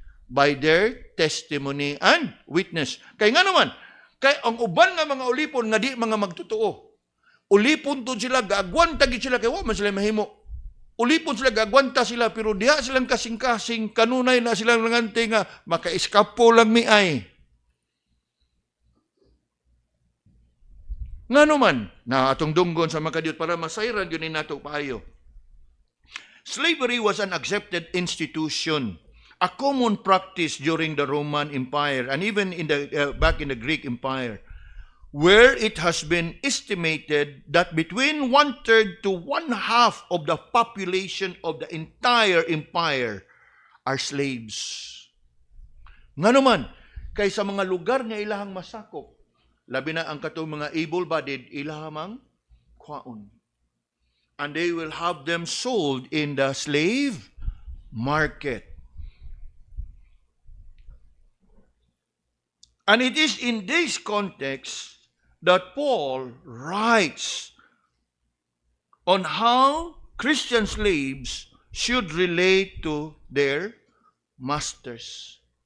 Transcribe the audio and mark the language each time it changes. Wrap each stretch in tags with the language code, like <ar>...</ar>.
<en>By their testimony and witness.</en> <ceb>Kay nga naman, kay ang uban nga mga ulipon nga di mga magtotoo. Ulipon to sila, gaagwanta gid sila, kay wa man sila mahimo. Ulipon sila, gagwanta sila, pero diha silang kasing-kasing, kanunay na silang nangante nga, maka-eskapo lang mi ay. Nga naman, na atong dunggon sa makadiyot para masayran yun nato paayo.</ceb> <en>Slavery was an accepted institution, a common practice during the Roman Empire and even in back in the Greek Empire, where it has been estimated that between 1/3 to 1/2 of the population of the entire empire are slaves.</en> <ceb>Nga naman, kay sa mga lugar nga ilahang masakop, labi na ang katong mga able-bodied, ilahamang kwaon.</ceb> <en>And they will have them sold in the slave market. And it is in this context that Paul writes on how Christian slaves should relate to their masters.</en>